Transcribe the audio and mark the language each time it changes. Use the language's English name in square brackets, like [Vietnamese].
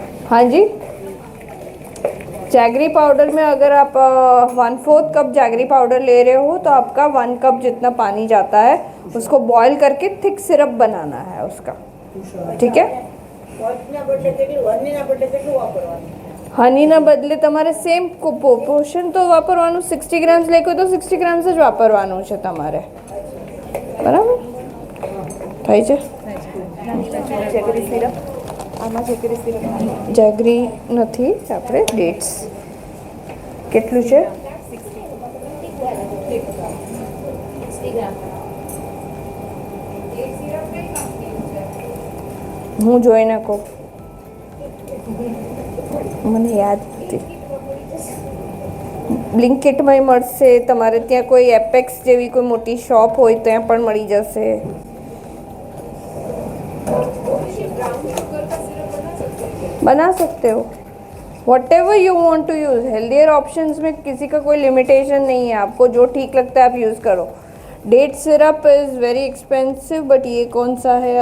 [Hindi] हाँ जी, jaggery powder में अगर आप 1/4 कप जैगरी पाउडर ले रहे हो तो आपका 1 कप जितना पानी जाता है, उसको बॉईल करके थिक सिरप बनाना है उसका, ठीक है. [Gujarati] હનીના બદલે તમારે સેમ પોર્શન તો વાપરવાનું. 60 ગ્રામ્સ લેખો તો 60 ગ્રામ્સ જ વાપરવાનું છે તમારે, બરાબર? થાય છે. જેગરી સિરપ, આમાં જેગરી સિરપ જેગરી નથી, આપણે ડેટ્સ. કેટલું છે? 60 ગ્રામ. હું જોઈને કહું, મને યાદ નથી. બ્લિંકિટમાંય મળશે, તમારે ત્યાં કોઈ એપેક્સ જેવી કોઈ મોટી શોપ હોય ત્યાં પણ મળી જશે. [Hindi] बना सकते हो [English] Whatever you want to use. [Hindi] Healthier options में किसी का कोई लिमिटेशन नहीं है, आपको जो ठीक लगता है आप यूज़ करो. [English] date syrup is very expensive, but [Hindi] ये कौन सा है?